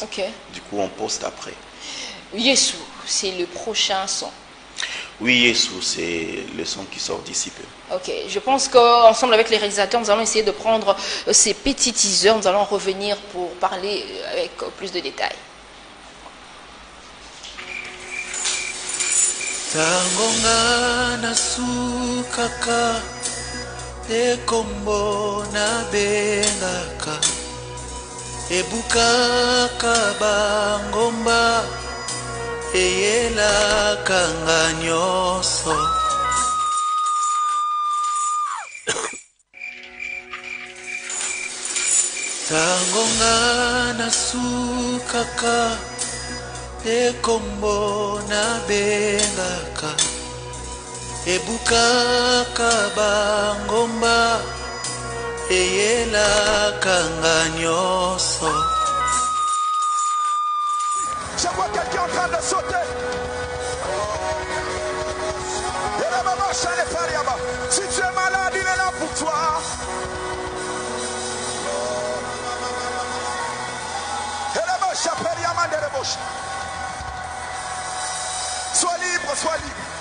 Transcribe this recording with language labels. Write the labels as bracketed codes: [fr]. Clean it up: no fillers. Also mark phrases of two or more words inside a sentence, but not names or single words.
[fr] Du coup, on poste après. Yesu, c'est le prochain son. Oui, Yesu, c'est le son qui sort d'ici peu. Ok, je pense qu'ensemble avec les réalisateurs, nous allons essayer de prendre ces petits teasers. Nous allons revenir pour parler avec plus de détails. [ln] Tangonga na sukaka ekombo na bengaka ebukaka bangomba eyela kanga nyoso tangonga na sukaka ekombo na bengaka ebukaka bangomba eyela kanga nyoso. [fr] Je vois quelqu'un en train de sauter. Si tu es malade, il est là pour toi. Sois libre, sois libre.